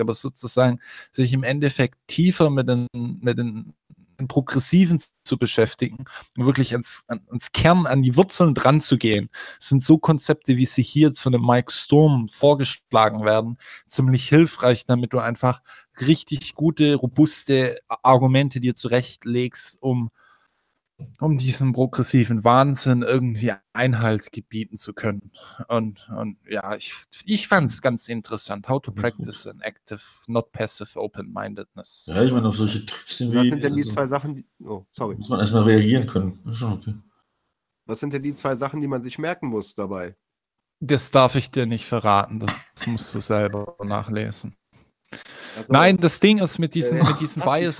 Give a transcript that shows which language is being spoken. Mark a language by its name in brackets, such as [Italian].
[German] Aber sozusagen sich im Endeffekt tiefer mit den Progressiven zu beschäftigen und wirklich ans Kern, an die Wurzeln dran zu gehen, sind so Konzepte, wie sie hier jetzt von dem Mike Sturm vorgeschlagen werden, ziemlich hilfreich, damit du einfach richtig gute, robuste Argumente dir zurechtlegst, um um diesem progressiven Wahnsinn irgendwie Einhalt gebieten zu können. Und ja, ich fand es ganz interessant. [English] How to practice an active, not passive open-mindedness. [German] Ja, ich meine, auf solche Tricks sind wir. Was sind denn die zwei Sachen, muss man erstmal reagieren können. Schon okay. Was sind denn die zwei Sachen, die man sich merken muss dabei? Das darf ich dir nicht verraten. Das musst du selber nachlesen. Also, nein, das Ding ist mit diesem Bias.